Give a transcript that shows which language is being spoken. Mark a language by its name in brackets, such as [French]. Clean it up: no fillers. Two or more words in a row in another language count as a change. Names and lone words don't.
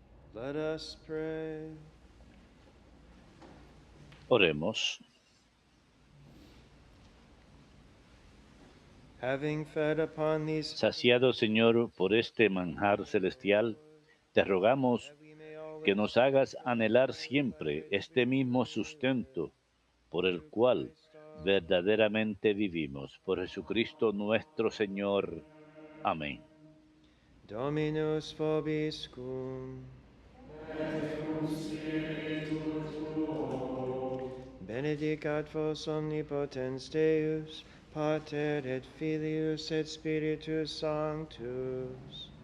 [English] Let us pray. [Spanish] Oremos. [English] Having fed upon these [Spanish] Saciado, Señor, por este manjar celestial, te rogamos que nos hagas anhelar siempre este mismo sustento por el cual verdaderamente vivimos. Por Jesucristo nuestro Señor. Amén. [Latin] Dominus vobiscum. Benedicat vos omnipotens Deus, Pater et Filius et Spiritus Sanctus.